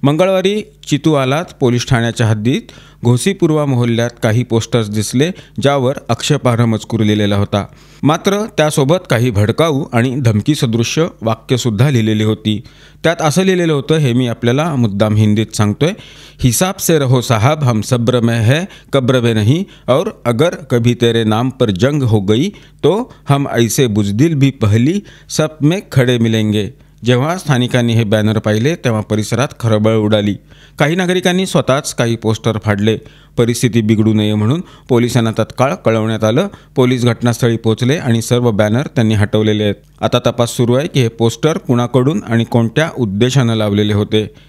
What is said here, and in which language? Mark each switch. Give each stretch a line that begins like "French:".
Marathi: मंगळवारी चितूआलात पोलीस ठाण्याच्या हद्दीत घोसीपूर्वा मोहल्ल्यात काही पोस्टर्स दिसले, ज्यावर आक्षेपार्ह मजकूर लिहिलेला होता. मात्र त्यासोबत काही भडकाऊ आणि धमकीसदृश्य वाक्यसुद्धा लिहिलेली होती. त्यात असं लिहिलेलं होतं, हे मी आपल्याला मुद्दाम हिंदीत सांगतोय.
Hindi: हिसाब से रहो साहब, हम सब्र में है कब्र में नहीं, और अगर कभी तेरे नाम पर जंग हो गई तो हम ऐसे बुजदिल भी पहली सब में खडे मिलेंगे.
Marathi: जेव्हा स्थानिकांनी हे बॅनर पाहिले तेव्हा परिसरात खळबळ उडाली. काही नागरिकांनी स्वतःच काही पोस्टर फाडले. परिस्थिती बिघडू नये म्हणून पोलिसांना तत्काळ कळवण्यात आलं. पोलीस घटनास्थळी पोहोचले आणि सर्व बॅनर त्यांनी हटवलेले आहेत. आता तपास सुरू आहे की हे पोस्टर कुणाकडून आणि कोणत्या उद्देशानं लावलेले होते.